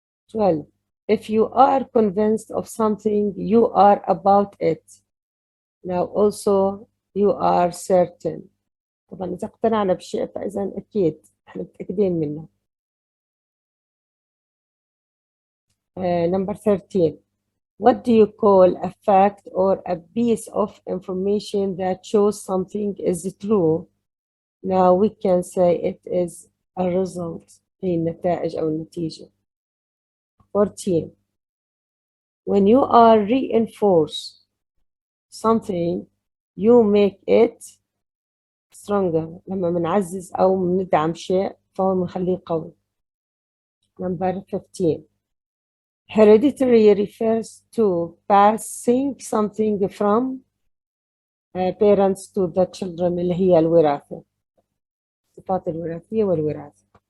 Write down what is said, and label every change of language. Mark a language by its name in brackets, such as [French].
[English] 12. If you are convinced of something, you are about it. Now also you are certain. [Arabic] طبعا إذا اقتنعنا بشيء فإذا أكيد احنا متأكدين منه. [English] Number 13. What do you call a fact or a piece of information that shows something is true? Now we can say it is a result. [Arabic] هي النتائج أو النتيجة. 14. [English] When you are reinforce something, you make it stronger. [Arabic] لما بنعزز أو بندعم شيء فهو بنخليه قوي. [English] Number 15. Hereditary refers to passing something from parents to the children [Arabic] اللي هي الوراثة. الصفات الوراثية والوراثة.